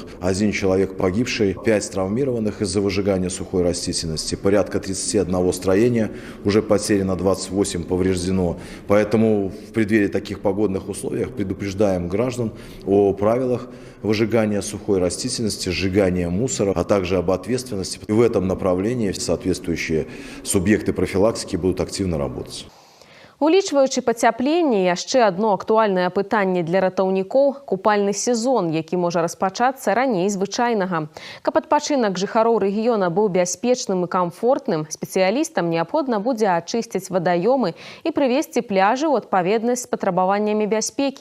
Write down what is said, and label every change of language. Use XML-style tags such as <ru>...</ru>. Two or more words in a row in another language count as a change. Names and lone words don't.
<ru>1 человек погибший, 5 травмированных из-за выжигания сухой растительности, порядка 31 строения уже потеряно, 28 повреждено. Поэтому в преддверии таких погодных условиях предупреждаем граждан о правилах выжигания сухой растительности, сжигания мусора, а также об ответственности. И в этом направлении соответствующие субъекты профилактики будут активно работать.</ru> <be>Улічваючы пацяпленне, яшчэ адно актуальнае пытанне для ратаўнікоў – купальны сезон, які можа распачацца раней звычайнага. Каб адпачынак жыхароў рэгіёна быў бяспечным і камфортным, спецыялістам неабходна будзе ачысціць вадаёмы і прывесці пляжы ў адпаведнасць з патрабаваннямі бяспекі.</be>